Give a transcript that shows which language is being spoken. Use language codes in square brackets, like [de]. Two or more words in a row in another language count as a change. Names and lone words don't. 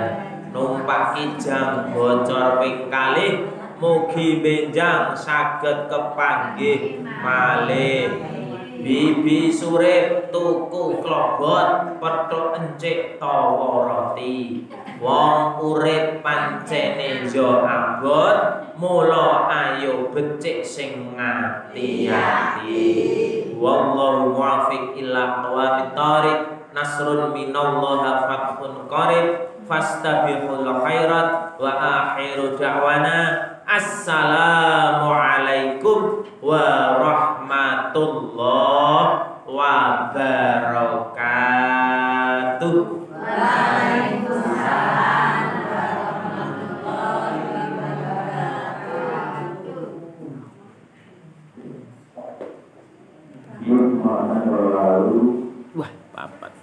[jv] Numpak kijang bocor ping kalih mugi benjang saged kepanggih malih. Bibi surip tuku klobot petuk encik tawa roti. Wong urip pancene yo abot, mula ayo becik sing ngati-ati. [ar] والله الموفق إلى أقوم الطريق. نصر من الله وفتح قريب. فاستبقوا الخيرات وآخر دعوانا السلام عليكم ورحمة الله وبركاته. وعليكم السلام ورحمة الله وبركاته. [jv] Wah, papat.